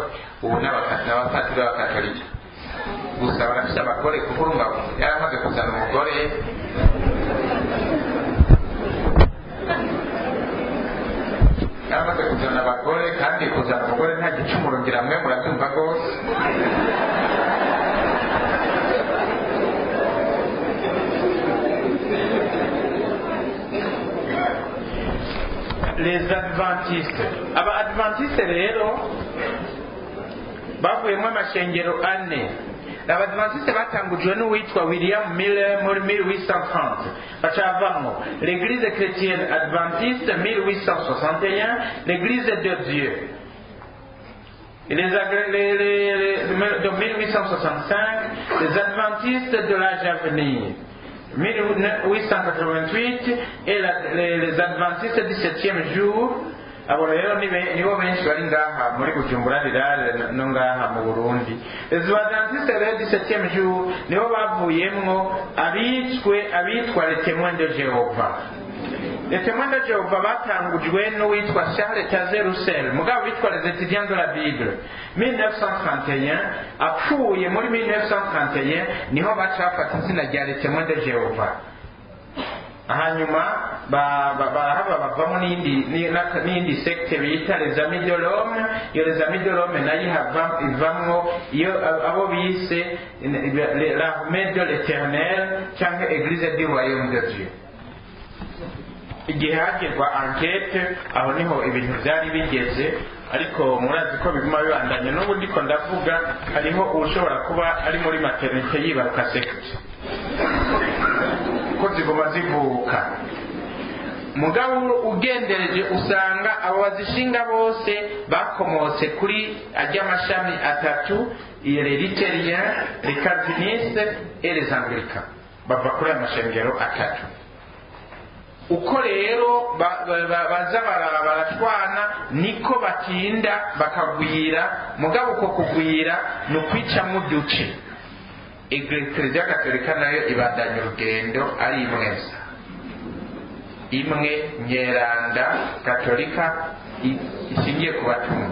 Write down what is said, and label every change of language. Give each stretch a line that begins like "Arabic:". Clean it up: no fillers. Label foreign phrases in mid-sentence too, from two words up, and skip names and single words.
Rundi: Ubu n'abapatiri b'abakatolika gusa barafise abagore, kuko urumva yaramaze kuzana umugore. Yaramaze kuzana abagore, kandi kuzana umugore nta gicumuro ngira mwe murabyumva rwose.
French: Les adventistes,
Rundi: aba adventistes rero bavuyemo amashengero ane. Abadventiste batangujwe n'uwitwa William Miller muri 1830, bacavamo
French: l'église chrétienne adventiste
Rundi: 1861,
French: l'église de Dieu. De 1865, les adventistes de l'âge à venir, 1888, et les adventistes du 7e jour.
Rundi: Abo rero nibo benshi bari ngaha muri Bujumbura rirare no ngaha mu Burundi.
French: Les adventistes du 7e jour
Rundi: nibo bavuyemwo abitwa
French: les témoins de Jéhovah. Les témoins de Jéhovah
Rundi: batangujwe n'uwitwa Charles Taze Russell, mugabo bitwa
French: les étudiants de la Bible
Rundi: 1931. Apfuye muri 1931 niho bacafata izina rya
French: les témoins de Jéhovah.
Rundi: Hanyuma bavamo n'indi secte bita
French: les amis de l'homme.
Rundi: Iyo
French: les amis de l'homme
Rundi: nayo ivamwo iyo abo bise
French: l'armée de l'éternel
Rundi: cyangwa
French: église du royaume de Dieu.
Rundi: Igihe hagirwa enquête, aho niho ibintu byari bigeze, ariko murazi ko biguma bibandanye. N'ubu ndiko ndavuga hariho ushobora kuba ari muri maternité yibaruka secte ko zigoma zivuka. Mugabo ugendereje usanga abo bazishinga bose bakomotse kuri ajya amashami atatu:
French: les luthériens, les calvinistes et les anglicans.
Rundi: Bava kuri amashengero atatu. Uko rero baza barashwana niko batinda bakagwira. Mugabo uko kugwira no kwica mu duce. Eklezia Gatolika nayo ibandanya urugendo ari imwe nyeranda Gatolika ishingiye ku batumwa.